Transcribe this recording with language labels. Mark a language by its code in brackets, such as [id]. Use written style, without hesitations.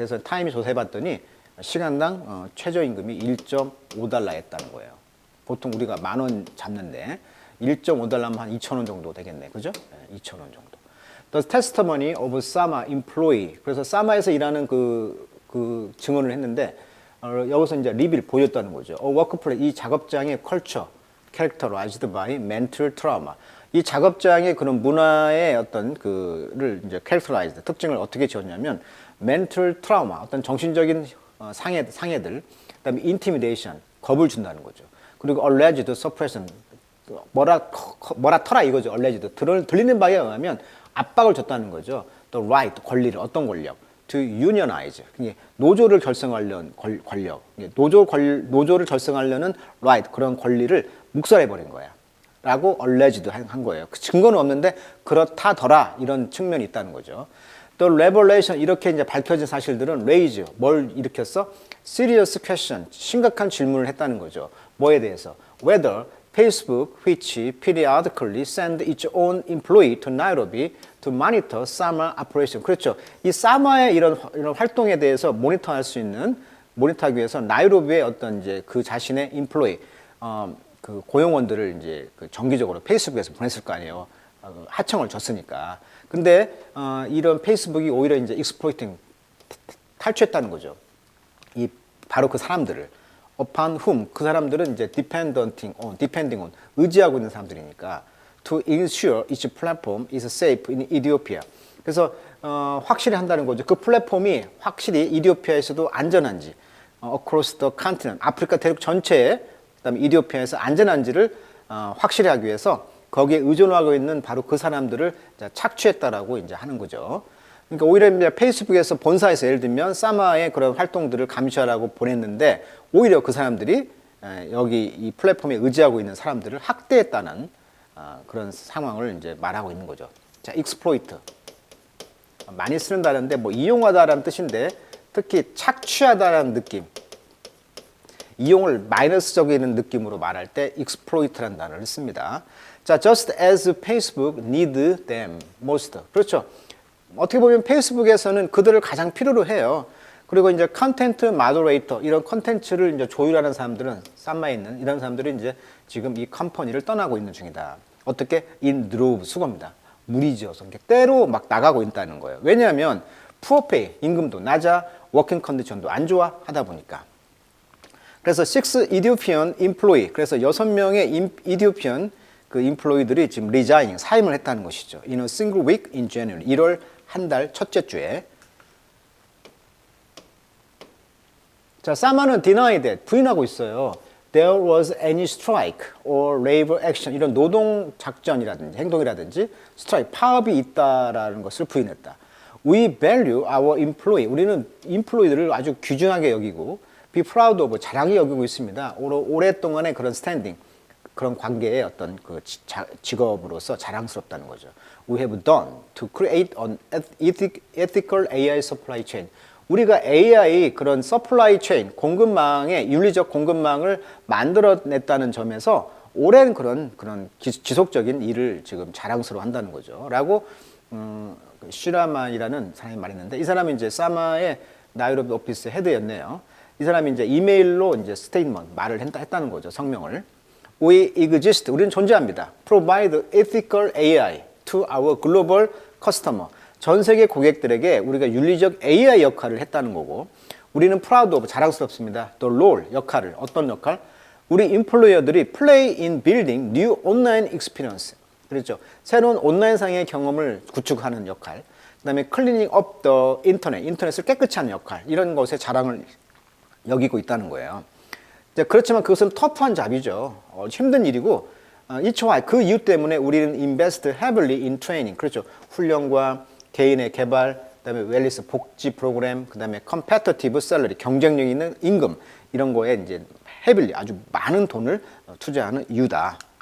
[ko] 그래서 타임이 조사해봤더니 시간당 최저임금이 1.5달러였다는 거예요. 보통 우리가 10,000원 잡는데 1.5달러면 한 2,000원 정도 되겠네. 그죠? 네, 2,000원 정도. [en] The testimony of Sama employee. [ko] 그래서 사마에서 일하는 그 증언을 했는데 여기서 이제 리뷰를 보였다는 거죠. 워크플레이스, 이 작업장의 컬처, [en] characterized by mental trauma. [ko] 이 작업장의 그런 문화의 어떤 그를 이제 characterized, 특징을 어떻게 지었냐면 [en] mental trauma, [ko] 어떤 정신적인 상해들, 그다음에 intimidation, 겁을 준다는 거죠. 그리고 [en] alleged suppression, [ko] 뭐라 터라 이거죠. alleged, 들리는 바에 의하면 압박을 줬다는 거죠. 또 right, 권리를, 어떤 권력, [en] to unionize. [ko] 노조를 결성하려는 권력, 노조를 결성하려는 right, 그런 권리를 묵살해버린 거야. 라고 alleged 한 거예요. 그 증거는 없는데 그렇다더라 이런 측면이 있다는 거죠. 또 revelation 이렇게 이제 밝혀진 사실들은 raise 뭘 일으켰어? [en] serious question [ko] 심각한 질문을 했다는 거죠. 뭐에 대해서? [en] Whether Facebook, which periodically send its own employee to Nairobi to monitor Sama operation. [ko] 그렇죠. 이 사마의 이런 활동에 대해서 모니터하기 위해서 나이로비의 어떤 이제 그 자신의 employee, 그 고용원들을 이제 그 정기적으로 페이스북에서 보냈을 거 아니에요. 하청을 줬으니까. 근데 이런 페이스북이 오히려 이제 exploiting 탈취했다는 거죠. 이 바로 그 사람들을 [en] upon whom [ko] 그 사람들은 이제 [en] depending on [ko] 의지하고 있는 사람들이니까 [en] to ensure each platform is safe in Ethiopia. [ko] 그래서 확실히 한다는 거죠. 그 플랫폼이 확실히 이디오피아에서도 안전한지 [en] across the continent [ko] 아프리카 대륙 전체에 그다음에 이디오피아에서 안전한지를 확실히 하기 위해서 거기에 의존하고 있는 바로 그 사람들을 착취했다라고 이제 하는 거죠. 그러니까 오히려 이제 페이스북에서 본사에서 예를 들면 사마의 그런 활동들을 감시하라고 보냈는데 오히려 그 사람들이 여기 이 플랫폼에 의지하고 있는 사람들을 학대했다는 그런 상황을 이제 말하고 있는 거죠. 자, exploit 많이 쓰는 단어인데 뭐 이용하다라는 뜻인데 특히 착취하다라는 느낌, 이용을 마이너스적인 느낌으로 말할 때 exploit라는 단어를 씁니다. [en] 자, just as Facebook need them most. [ko] 그렇죠. 어떻게 보면 페이스북에서는 그들을 가장 필요로 해요. 그리고 이제 컨텐트 마더레이터 이런 컨텐츠를 이제 조율하는 사람들은 쌈마에 있는 이런 사람들이 이제 지금 이 컴퍼니를 떠나고 있는 중이다. 어떻게? [en] in drove [ko] 수거입니다. 무리지어서 때로 막 나가고 있다는 거예요. 왜냐하면 [en] poor pay [ko] 임금도 낮아, 워킹 컨디션도 안 좋아 하다 보니까. 그래서 [en] 6 Ethiopian employee [ko] 그래서 6명의 이디오피안 그 인플로이들이 지금 resigning 사임을 했다는 것이죠. [en] In a single week in January [ko] 1월 한 달 첫째 주에. 자, 사마는 [en] deny that [ko] 부인하고 있어요. [en] There was any strike or labor action [ko] 이런 노동 작전이라든지 행동이라든지 스트라이크 파업이 있다라는 것을 부인했다. [en] We value our employee [ko] 우리는 인플로이들을 아주 귀중하게 여기고 [en] be proud of [ko] 자랑히 여기고 있습니다. 오랫동안의 그런 스탠딩 그런 관계의 어떤 그 직업으로서 자랑스럽다는 거죠. [en] We have done to create an ethical AI supply chain. [ko] 우리가 AI 그런 서플라이 체인, 공급망의 윤리적 공급망을 만들어냈다는 점에서 오랜 그런 지속적인 일을 지금 자랑스러워 한다는 거죠. 라고 슈라만이라는 사람이 말했는데 이 사람이 이제 사마의 나이로비 오피스 헤드였네요. 이 사람이 이제 이메일로 이제 스테이트먼트 말을 했다는 거죠. 성명을. [en] We exist. [ko] 우리는 존재합니다. [en] Provide ethical AI to our global customer. [ko] 전 세계 고객들에게 우리가 윤리적 AI 역할을 했다는 거고 우리는 [en] proud of [ko] 자랑스럽습니다. 또 role 역할을 어떤 역할? 우리 인플루어들이 [en] play in building new online experience. [ko] 그렇죠. 새로운 온라인상의 경험을 구축하는 역할. [en] 그다음에 cleaning up the internet. [ko] 인터넷을 깨끗이 하는 역할. 이런 것에 자랑을 여기고 있다는 거예요. 그렇지만 그것은 터프한 잡이죠. 힘든 일이고 [en] It's why [ko] 그 이유 때문에 우리는 [en] invest heavily in training. [ko] 그렇죠. 훈련과 개인의 개발, 그다음에 웰리스 복지 프로그램, 그다음에 [en] competitive salary [ko] 경쟁력 있는 임금 이런 거에 이제 heavily 아주 많은 돈을 투자하는 이유다.